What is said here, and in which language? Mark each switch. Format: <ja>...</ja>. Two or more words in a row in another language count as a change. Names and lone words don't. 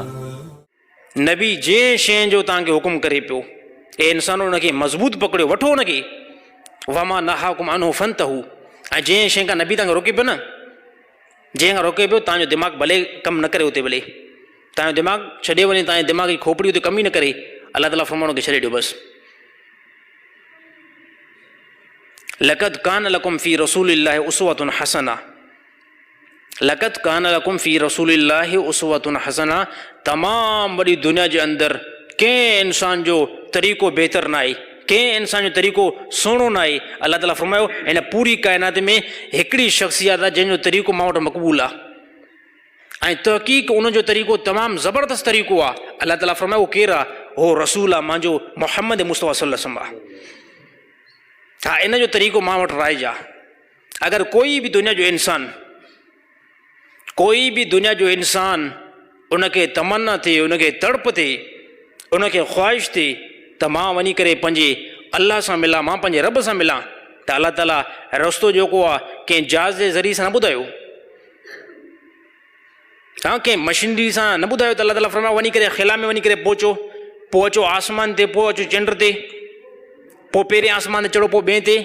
<sd>नबी जे शइ जो तव्हांखे हुकुम करे पियो ए इंसानो उनखे मज़बूत पकड़ियो, वठो उनखे।</sd> <ar>وما نهاكم عنه فانتهوا,</ar> <sd>ऐं जंहिं शइ खां नबी तव्हांखे रोके पियो न, जंहिं खां रोके पियो, तव्हांजो दिमाग़ भले कमु न करे उते, भले तव्हांजो दिमाग़ छॾे वञे, तव्हांजे दिमाग़ जी खोपड़ी उते कमु ई न करे, अलाह ताला फरमानो खे छॾे ॾियो बसि।</sd> <ar>لقد كان لكم في رسول الله أسوة حسنة، لقد كان لكم في رسول الله أسوة حسنة.</ar> <sd>तमामु वॾी दुनिया जे अंदरि कंहिं इंसान जो तरीक़ो बहितर न आहे, कंहिं इंसान जो तरीक़ो सुहिणो न आहे। अलाह ताला फरमायो हिन पूरी काइनात में हिकिड़ी शख़्सियत आहे जंहिंजो तरीक़ो मां वटि मक़बूल आहे, ऐं तहक़ीक़ उनजो तरीक़ो तमामु ज़बरदस्त तरीक़ो आहे। अलाह ताला फरमायो उहो केरु आहे? हो रसूल आहे, मुंहिंजो मुहम्मद मुस्तफ़ा</sd> <ar>صلى الله عليه وسلم</ar> <sd>आहे। हा, इन जो तरीक़ो मां वटि राइज आहे। अगरि कोई बि दुनिया जो इंसान उनखे तमन्ना थिए, उनखे तड़प थिए, उनखे ख़्वाहिश थिए त मां वञी करे पंहिंजे अल्लाह सां मिलां, मां पंहिंजे रब सां मिलां, त अलाह ताला रस्तो जेको आहे कंहिं जहाज़ जे ज़रिए सां न ॿुधायो, हा, कंहिं मशीनरी सां न ॿुधायो, त अलाह ताला फरमायो वञी करे ख़िला में वञी करे पहुचो, पोइ अचो आसमान ते, पोइ अचो चंड ते, पोइ पहिरें आसमान ते चढ़ो, पोइ ॿिए ते।</sd>